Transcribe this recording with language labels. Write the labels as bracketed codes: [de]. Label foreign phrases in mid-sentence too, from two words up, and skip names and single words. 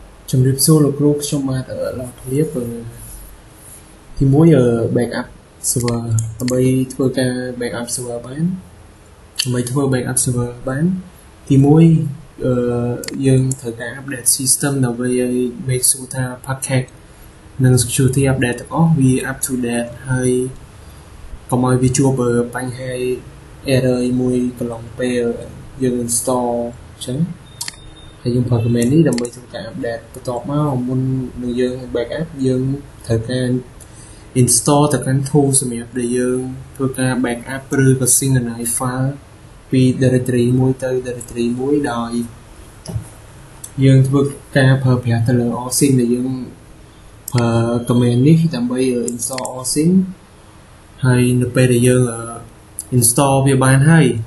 [km] ជំរាបសួរលោកគ្រូខ្ញុំបាទលោកធៀបទីមួយ [en] backup server [km] ដើម្បីធ្វើការ [en] backup server [km] បានដើម្បីធ្វើ [en] backup server [km] បានទីមួយយើងត្រូវការ [en] update system [km] ដើម្បីឲ្យ [en] make sure [km] ថា package និង security update ទាំងអស់វា [en] up to date [km] ហើយកុំឲ្យវាជួបបញ្ហា error មួយកន្លងពេលយើង install អ ញ្ចឹងហើយយើងប្រើ command នេះដើម្បីធ្វើការ update បន្ទាប់មកមុននឹងយើង backup យើងត្រូវការ install ទៅកាន់ tool សម្រាប់ដែលយើងធ្វើការ backup ឬក៏ [en] synchronize file [km] ពី directory មួយទៅ directory មួយដោយយើងធ្វើការប្រើប្រាស់ទៅលើ OSINT ដែលយើងប្រើ command នេះដើម្បី install OSINT ហើយនៅពេលដែលយើង install វាបានហើយ